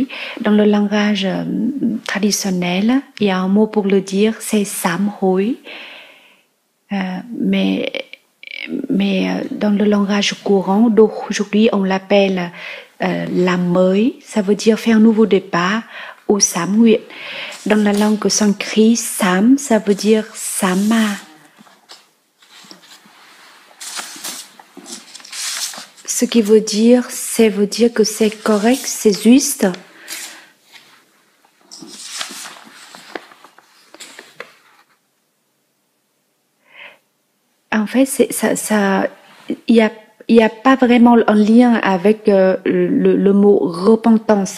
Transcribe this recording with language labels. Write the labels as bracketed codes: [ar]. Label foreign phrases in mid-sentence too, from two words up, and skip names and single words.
[fr] Dans le langage traditionnel, il y a un mot pour le dire, c'est [vi] sám hối. [fr] Mais dans le langage courant, d'aujourd'hui, on l'appelle [vi] làm mới, [fr] ça veut dire faire un nouveau départ ou [vi] sám nguyện. [fr] Dans la langue sanskrit, sám, ça veut dire sama. Ce qui veut dire que c'est correct, c'est juste. En fait, il y a pas vraiment un lien avec le mot repentance.